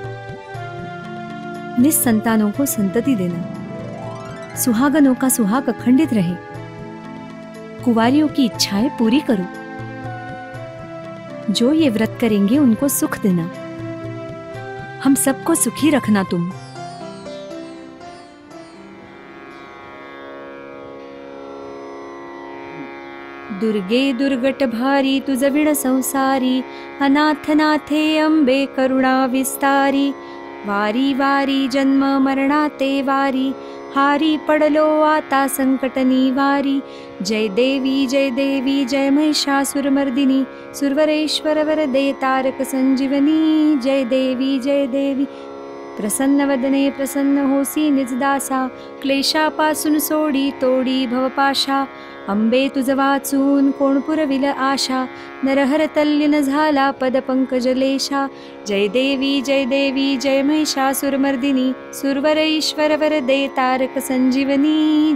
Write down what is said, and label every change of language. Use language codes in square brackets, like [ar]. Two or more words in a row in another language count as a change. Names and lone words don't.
[hi] निस्संतानों को संतति देना, सुहागनों का सुहाग अखंडित रहे, कुंवारियों की इच्छाएं पूरी करो। जो ये व्रत करेंगे उनको सुख देना, हम सबको सुखी रखना तुम। [mr] दुर्गे दुर्गट भारी तुझ विण संसारी, अनाथ नाथे अंबे करुणा विस्तारी। वारी वारी जन्म मरणाते वारी, हारी पडलो आता संकट निवारी। जय देवी जय महिषासुरमर्दिनी, सुरवरेश्वर वरदे तारक संजीवनी। जय देवी प्रसन्न वदने प्रसन्न होसी निजदासा, क्लेशापासून सोडी तोडी भवपाशा। अंबे तुझ वाचून कोण पुरविल आशा, नरहर तल्लीन झाला पद पंकजलेशा। जय देवी जय महिषासुरमर्दिनी, सुरवरेश्वर वरदे तारक संजीवनी।